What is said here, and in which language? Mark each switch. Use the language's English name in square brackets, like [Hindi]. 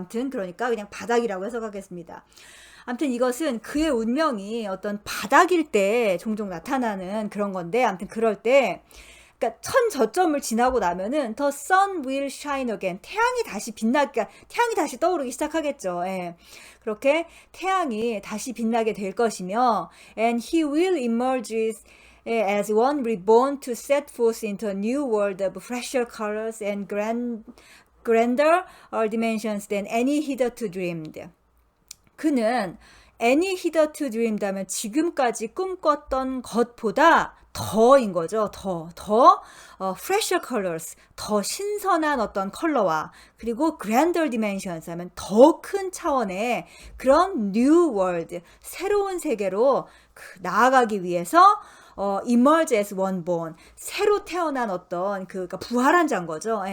[Korean] 아무튼 그러니까 그냥 바닥이라고 해석하겠습니다. 아무튼 이것은 그의 운명이 어떤 바닥일 때 종종 나타나는 그런 건데 아무튼 그럴 때 그러니까 천저점을 지나고 나면은 [English] the sun will shine again [Korean] 태양이 다시 태양이 다시 떠오르기 시작하겠죠. 그렇게 태양이 다시 빛나게 될 것이며 [English] and he will emerge as one reborn to set forth into a new world of fresher colors and grander dimensions than any hitherto dreamed. [Korean] 그는 [English] any hitherto dreamed [Korean] 하면 지금까지 꿈꿨던 것보다 더인 거죠. 더 [English] fresher colors, [Korean] 더 신선한 어떤 컬러와 그리고 [English] grander dimensions [Korean] 하면 더 큰 차원의 그런 [English] new world, [Korean] 새로운 세계로 나아가기 위해서 [English] emerge as one born [Korean] 새로 태어난 어떤 그러니까 부활한 자인 거죠.